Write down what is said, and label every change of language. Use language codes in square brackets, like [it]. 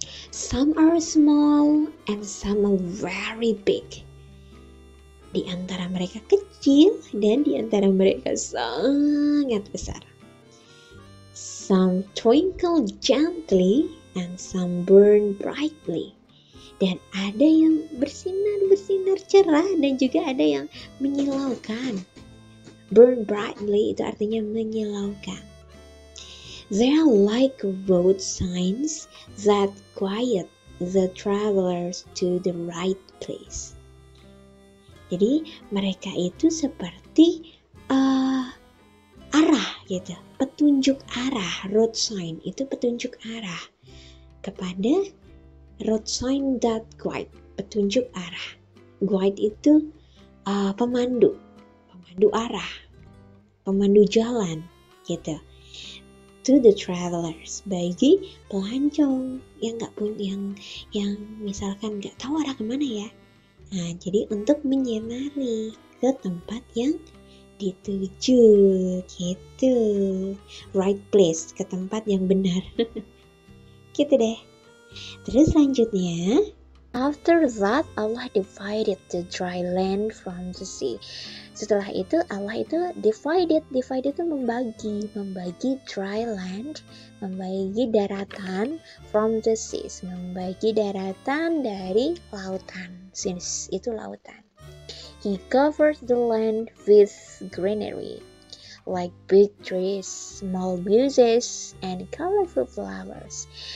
[en] Some are small and some are very big. [id] Di antara mereka kecil dan di antara mereka sangat besar. [en] Some twinkle gently and some burn brightly. [id] Dan ada yang bersinar cerah dan juga ada yang menyilaukan. [en] Burn brightly [id] itu artinya menyilaukan. [en] They are like road signs that guide the travelers to the right place. [id] Jadi mereka itu seperti arah gitu, petunjuk arah. Road sign itu petunjuk arah kepada [en] road sign that guide, [id] petunjuk arah. Guide itu pemandu arah, pemandu jalan gitu. [en] To the travelers, [id] bagi pelancong yang nggak punya, yang misalkan nggak tahu arah kemana ya. Nah, jadi untuk menyinari ke tempat yang dituju gitu, [en] right place, [id] ke tempat yang benar. Gitu deh. Terus selanjutnya, [en] after that Allah divided the dry land from the sea. [id] Setelah itu Allah itu divide itu membagi dry land, membagi daratan [en] from the seas, [id] membagi daratan dari lautan. Seas itu lautan. [en] He covered the land with greenery, like big trees, small bushes, and colorful flowers.